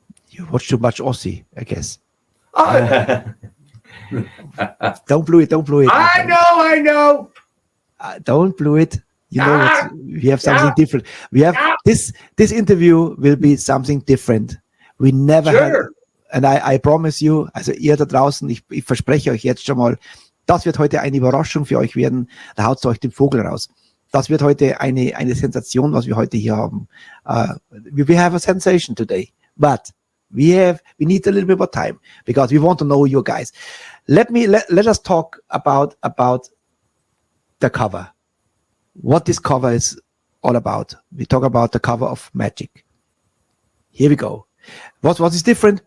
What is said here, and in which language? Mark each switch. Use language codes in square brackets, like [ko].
[en] You watch too much Aussie, I guess. Don't blow it. I know. Don't blow it. We have something different. We have this interview will be something different. We never had, and I promise you, [de] also ihr da draußen, ich verspreche euch jetzt schon mal, das wird heute eine Überraschung für euch werden. Da haut euch den Vogel raus. Das wird heute eine Sensation, was wir heute hier haben. [en] We have a sensation today, but we need a little bit more time because we want to know you guys. Let us talk about the cover. What this cover is all about. We talk about the cover of Magic. Here we go. What is different?